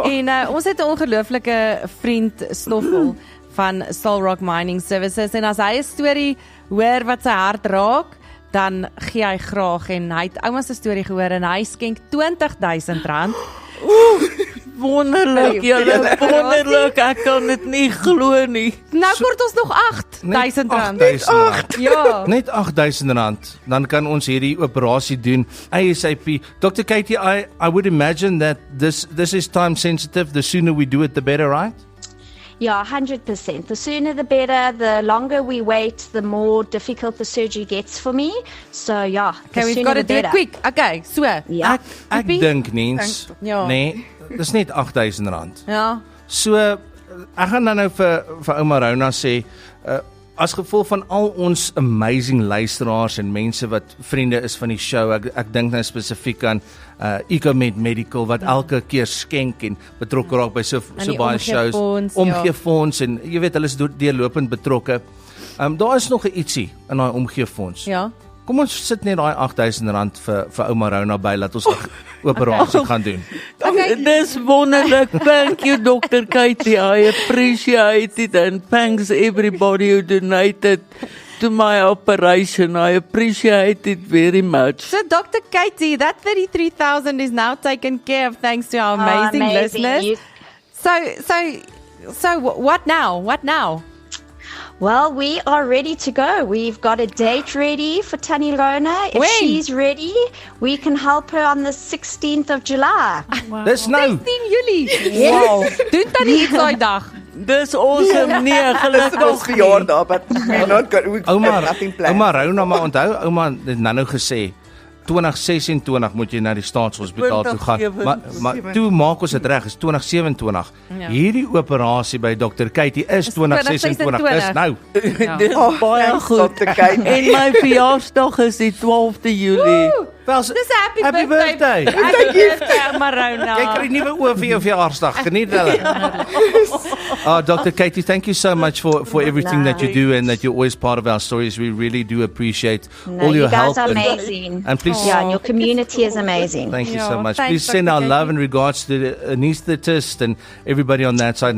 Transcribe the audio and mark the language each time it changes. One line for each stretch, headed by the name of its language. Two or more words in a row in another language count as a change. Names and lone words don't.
Afrikaans: En ons het 'n ongelooflike vriend Stoffel van Stalrock Mining Services en as hy 'n storie hoor wat sy hart raak, dan gee hy graag en hy het ouma se storie gehoor en hy skenk R20,000. Wonderlik, julle wonderlik. Ek kan dit nie glo nie. Nou kort ons nog R8,000. R8,000. Ja. Net R8,000. Dan kan ons hierdie operasie doen ASAP.
English: Dr. Katie, I would imagine that this is time sensitive. The sooner we do it, the better, right? Yeah, 100%. The sooner the better. The longer we wait, the more difficult the surgery gets for me. So yeah, the Okay, we've sooner got to the do it better. quick. Okay, so. Yeah.
Afrikaans: Ek dink niens. Ja. Nee, dis net R8,000. Ja. So ek gaan dan nou vir Oma Rona sê, as gevolg van al ons amazing luisteraars en mense wat vriende is van die show, ek dink nou spesifiek aan Ecomed Medical wat elke keer skenk en betrokke raak by so baie shows, omgeefonds en jy weet hulle is deurlopend betrokke. Daar is nog 'n ietsie in daai omgeefonds. Ja. Kom ons sit net daai R8,000 vir Oma Rona by, laat ons 'n operasie gaan doen. Okay. Dis wonderlik.
English: Thank you, Dr. Katie. I appreciate it and thanks everybody who donated to my operation. I appreciate it very much. So Dr. Katie, that 33,000 is now taken care of thanks to our amazing listeners. You- So what now? What now? Well, we are ready to go. We've got a date ready for Tanny Rona. If When? she's ready, we can help her on the 16th of July.
Afrikaans: Dis nou. 16 Julie. Wow. Doen dan iets daai dag. Dis awesome. Nee, Dis ons gelukkig nie. verjaardag,
English: but we're not good. We've got nothing planned.
Afrikaans: Oma Rona, maar onthou, ouma het nou gesê 2026 moet jy na die staatshospitaal toe gaan. 2027. Maar toe maak ons dit reg, is 2027. Ja. Hierdie operasie by Dr. Katie is 2026. Is nou. Dis baie
English: Thanks,
Afrikaans: goed.
English: Dr. Katie.
Afrikaans: En my verjaarsdag is die 12de Julie. Wel, Dis 'n happy
English: Happy birthday. Happy birthday, Oma Rona.
Afrikaans: Jy kry nuwe oë vir jou verjaarsdag. Geniet hulle.
English: Dr. Katie, thank you so much for everything that you do and that you're always part of our stories. We really do appreciate No, all you your guys help. are amazing. And please Yeah, and your community is amazing. Thank you so Yeah, much. thanks, Please send Dr. our Katie. love and regards to the anesthetist and everybody on that side.